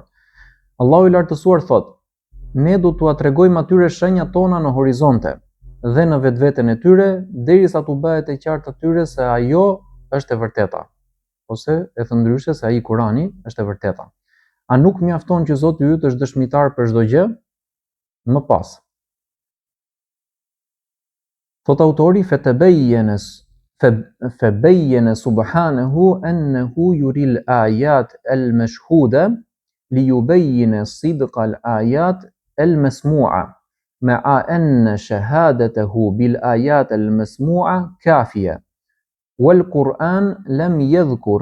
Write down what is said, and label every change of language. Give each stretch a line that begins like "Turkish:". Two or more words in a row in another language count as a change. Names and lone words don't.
Albanian: Allahu i lartësuar thotë: ne do t'ua tregojmë atyre shenjat tona në horizonte dhe në vetveten e tyre, derisa t'u bëhet e qartë atyre se ajo është e vërteta, ose e thëndryshe se ai Kurani është e vërteta. A nuk mjafton që Zoti yt është dëshmitar për çdo gjë? Më pas, thot autori,
Arabic: فبين سبحانه أنه يري الآيات المشهودة ليبين صدق الآيات المسموعة مع أن شهادته بالآيات المسموعة كافية والقرآن لم يذكر